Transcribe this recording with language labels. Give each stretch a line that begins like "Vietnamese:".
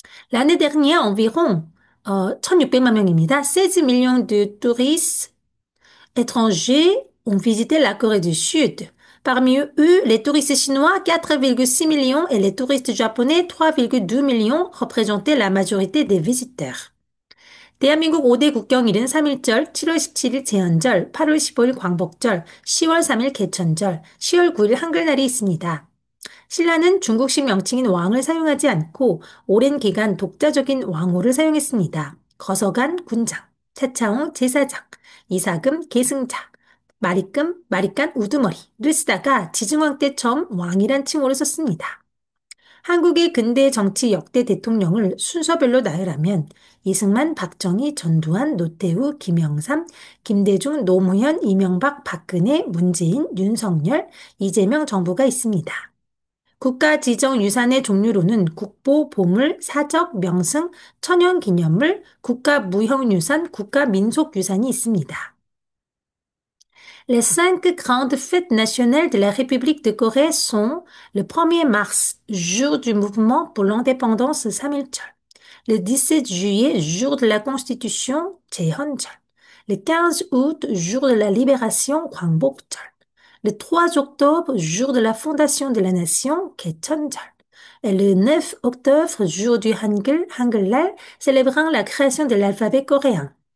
French: L'année dernière, environ
Korean: 1,600만 명입니다.
French: 16 millions de touristes étrangers ont visité la Corée du Sud. Parmi eux, les touristes chinois, 4,6 millions, et les touristes japonais, 3,2 millions, représentaient la majorité des visiteurs.
Korean: 대한민국 5대 국경일은 3.1절, 7월 17일 제헌절, 8월 15일 광복절, 10월 3일 개천절, 10월 9일 한글날이 있습니다. 신라는 중국식 명칭인 왕을 사용하지 않고 오랜 기간 독자적인 왕호를 사용했습니다. 거서간 군장, 차차홍 제사장, 이사금 계승자, 마리깐 우두머리를 쓰다가 지증왕 때 처음 왕이란 칭호를 썼습니다. 한국의 근대 정치 역대 대통령을 순서별로 나열하면 이승만, 박정희, 전두환, 노태우, 김영삼, 김대중, 노무현, 이명박, 박근혜, 문재인, 윤석열, 이재명 정부가 있습니다. 국가 지정 유산의 종류로는 국보, 보물, 사적, 명승, 천연기념물, 국가무형유산, 국가민속유산이 있습니다.
French: Les 5 grandes fêtes nationales de la République de Corée sont le 1er mars, jour du mouvement pour l'indépendance 3.1절, le 17 juillet, jour de la Constitution, 제헌절, le 15 août, jour de la libération, 광복절, le 3 octobre, jour de la fondation de la nation, 개천절, et le 9 octobre, jour du Hangul, Hangul날, célébrant la création de l'alphabet coréen.